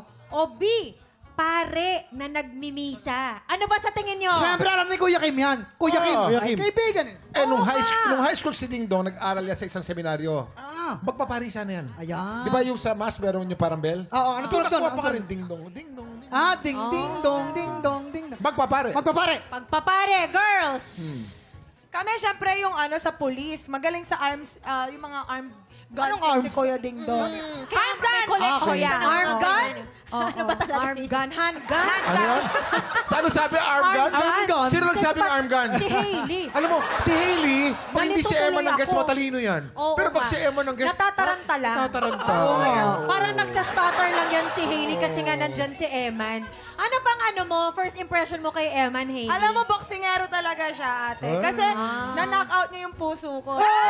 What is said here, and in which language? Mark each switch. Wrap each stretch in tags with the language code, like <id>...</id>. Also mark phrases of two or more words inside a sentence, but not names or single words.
<tl>O B, pare na nagmimisa. Ano ba sa tingin nyo? Siyempre, alam ni Kuya Kim yan. Kuya Kim. Kuya Kim. Kaibigan eh. Nung high school si Ding Dong, nag-aral yan sa isang seminaryo. Magpapari siya na yan. Ayan. Di ba yung sa mass, meron yung parang bell? Oo, ano tulad doon? Nakuha Ano pa ka tulad? rin, Ding Dong. Ding Dong. Ding Dong. Ding, ding, dong, ding, dong, ding, dong. Magpapare. Magpapare. Pagpapare, girls. Kami, syempre, yung sa police, magaling sa arms, yung mga</tl> <en>armed guns.</en> <tl>Anong Si arms? Kuya Ding Dong.</tl> <en>Arm gun!</en> <tl>collection Okay. siya ng Arm mga gun? ganyan. Ano ba talaga?</tl> <en>Arm gun,</en> <tl>handgun. Ano yan? Saan sabi</tl> <en>arm gun? Arm gun?</en> <tl>Sino nagsabi ng</tl> <en>arm gun?</en> <tl>Si Hailey. Alam mo, si Hailey, pag hindi si Nalito Emma tuloy ng guest, ako. matalino yan. Oo Pero pag nga. si Emma ng guest, Natataranta lang. natataranta. Parang nagsa-stutter lang yan si Hailey kasi nga nandyan si Eman. Ano bang</tl> <en>first impression</en> <tl>mo kay Eman, Hailey? Alam mo, boksingero talaga siya, ate. Kasi na-knock out niya yung puso ko.</tl>